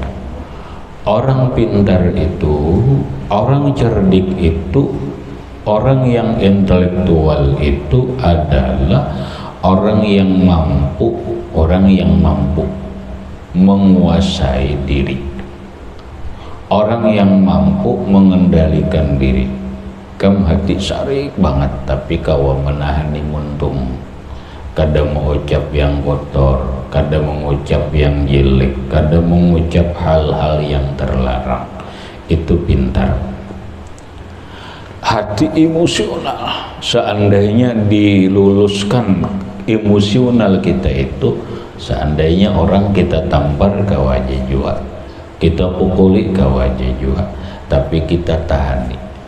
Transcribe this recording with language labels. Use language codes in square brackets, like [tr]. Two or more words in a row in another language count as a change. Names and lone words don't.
[id] Orang pintar itu, orang cerdik itu, orang yang intelektual itu adalah orang yang mampu menguasai diri, orang yang mampu mengendalikan diri. [bjn] Kam hati sarik banget tapi kawa menahani muntung, kada mengucap yang kotor, kada mengucap yang jelek, kada mengucap hal-hal yang terlarang. [id] Itu pintar. Hati emosional, seandainya diluluskan emosional kita itu, seandainya orang kita tampar ke wajah juga, kita pukuli ke wajah juga, tapi kita tahani,